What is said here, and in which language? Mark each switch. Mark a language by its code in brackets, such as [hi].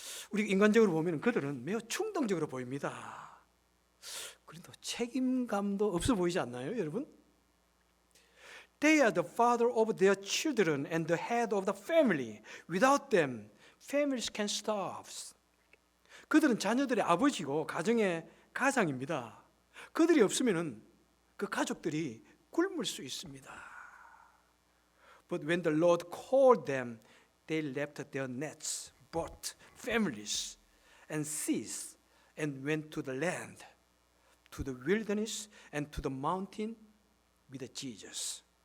[ko] 우리 인간적으로 보면 그들은 매우 충동적으로 보입니다. 그런데 책임감도 없어 보이지 않나요, 여러분? [en] They are the father of their children and the head of the family. Without them, families can starve. [ko] 그들은 자녀들의 아버지고 가정의 가장입니다. 그들이 없으면은 그 가족들이 굶을 수 있습니다. [en] But when the Lord called them, they left their nets, boat, families, and seas, and went to the land, to the wilderness, and to the mountain with Jesus.